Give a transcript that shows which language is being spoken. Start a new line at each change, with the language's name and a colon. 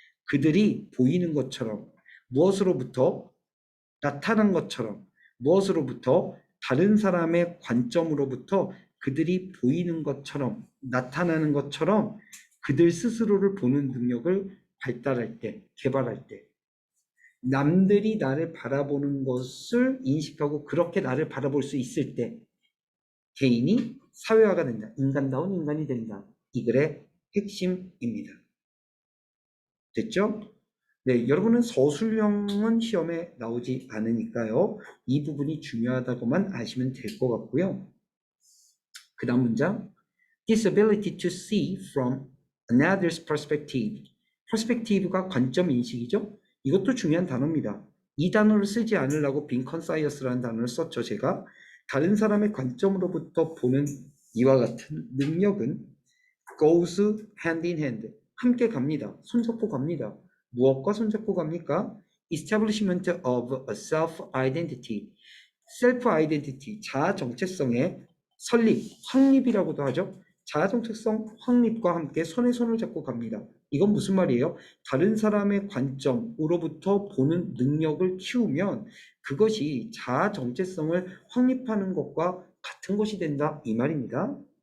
Korean: 그들이 보이는 것처럼 무엇으로부터 나타난 것처럼 무엇으로부터 다른 사람의 관점으로부터 그들이 보이는 것처럼 나타나는 것처럼 그들 스스로를 보는 능력을 발달할 때, 개발할 때 남들이 나를 바라보는 것을 인식하고 그렇게 나를 바라볼 수 있을 때 개인이 사회화가 된다. 인간다운 인간이 된다. 이 글의 핵심입니다. 됐죠? 네, 여러분은 서술형은 시험에 나오지 않으니까요. 이 부분이 중요하다고만 아시면 될 것 같고요. 그 다음 문장.
English: This ability to see from another's perspective.
Korean: perspective가 관점 인식이죠? 이것도 중요한 단어입니다. 이 단어를 쓰지 않으려고 빈 컨사이어스라는 단어를 썼죠, 제가. 다른 사람의 관점으로부터 보는 이와 같은 능력은
English: goes hand in hand.
Korean: 함께 갑니다. 손잡고 갑니다. 무엇과 손잡고 갑니까?
English: Establishment of a self-identity.
Korean: self-identity, 자아 정체성의 설립, 확립이라고도 하죠. 자아 정체성 확립과 함께 손에 손을 잡고 갑니다. 이건 무슨 말이에요? 다른 사람의 관점으로부터 보는 능력을 키우면 그것이 자아 정체성을 확립하는 것과 같은 것이 된다. 이 말입니다.